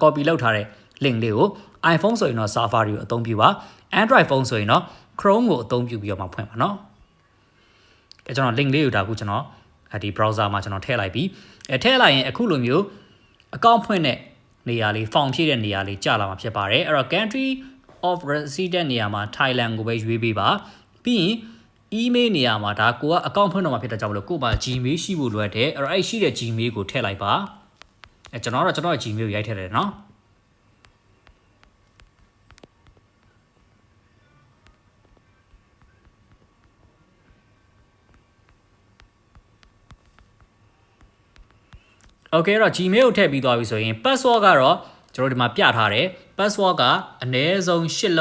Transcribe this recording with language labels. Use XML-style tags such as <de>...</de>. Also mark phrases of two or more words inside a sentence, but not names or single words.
<my>copy လုပ်ထားတဲ့ link လေးကို iPhone ဆိုရင်တော့ Safari ကိုအသုံးပြုပါ</my> <en>Android phone</en> <my>ဆိုရင်တော့ Chrome ကိုအသုံးပြုပြီးတော့မှဖွင့်ပါနော် အဲကျွန်တော် link လေးကိုဒါခုကျွန်တော်ဒီ browser မှာကျွန်တော်ထည့်လိုက်ပြီးထည့်လိုက်ရင်အခုလိုမျိုး account ဖွင့်တဲ့နေရာလေး form ဖြည့်တဲ့နေရာလေးကြာလာမှာဖြစ်ပါတယ်အဲ့တော့</my> <en>country of resident</en> <my>နေရာမှာ Thailand ကိုပဲရွေးပေးပါပြီးရင် email နေရာမှာဒါကိုက account ဖွင့်တော့မှာဖြစ်တဲ့ကြောင့်မလို့ကို့မှာ Gmail ရှိဖို့လိုအပ်တယ်အဲ့တော့အဲ့ရှိတဲ့ Gmail ကိုထည့်လိုက်ပါကျွန်တော်ရဲ့ Gmail ကိုရိုက်ထည့်တယ်နော် โอเคတော့ Gmail ကိုထည့်ပြီးသွားပြီဆိုရင် password ကတော့ကျွန်တော်ဒီမှာပြထားတယ် password ကအနည်းဆုံး8</my>